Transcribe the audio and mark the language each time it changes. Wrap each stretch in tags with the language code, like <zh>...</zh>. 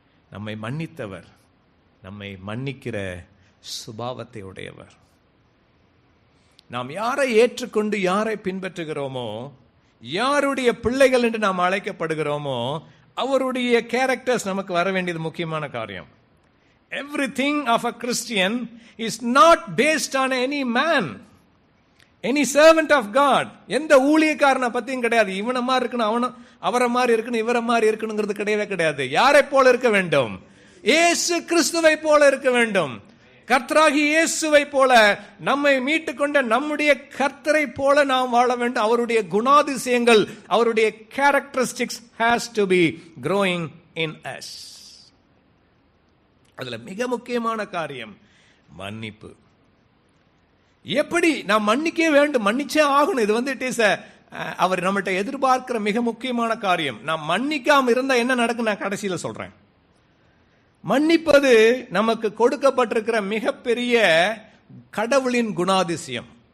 <ta>நம்மை மன்னித்தவர், நம்மை மன்னிக்கிற சுபாவத்தை உடையவர். நாம் யாரை ஏற்றுக்கொண்டு யாரை பின்பற்றுகிறோமோ, யாருடைய பிள்ளைகள் என்று நாம் அழைக்கப்படுகிறோமோ, அவருடைய கேரக்டர்ஸ் நமக்கு வர வேண்டியது முக்கியமான காரியம்.</ta> <en>Everything of a Christian is not based on any man, any servant of God.</en> <ta>எந்த ஊழியக்காரனை பத்தியும் கிடையாது. இவனை மாதிரி இருக்கணும், அவனும் அவரை மாதிரி இருக்கணும், இவரை மாதிரி இருக்கணுங்கிறது கிடையவே கிடையாது. யாரை போல இருக்க வேண்டும்? இயேசு கிறிஸ்துவை போல இருக்க வேண்டும். கர்த்தராகி இயேசுவை போல, நம்மை மீட்டுக்கொண்ட நம்முடைய கர்த்தரை போல நாம் வாழ வேண்டும். அவருடைய குணாதிசயங்கள், அவருடைய</ta> <en>Characteristics has to be growing in us.</en> <ta>அதுல மிக முக்கியமான காரியம் மன்னிப்பு. எப்படி நாம் மன்னிக்க வேண்டும், மன்னிச்சே ஆகணும். இது</ta> <en>it is</en> <ta>அவர் நம்மகிட்ட எதிர்பார்க்கிற மிக முக்கியமான காரியம். நாம் மன்னிக்காம இருந்தா என்ன நடக்கும் நான் கடைசியில சொல்றேன். மன்னிப்பது நமக்கு கொடுக்கப்பட்டிருக்கிற மிகப்பெரிய கடவுளின் குணாதிசயம்.</ta>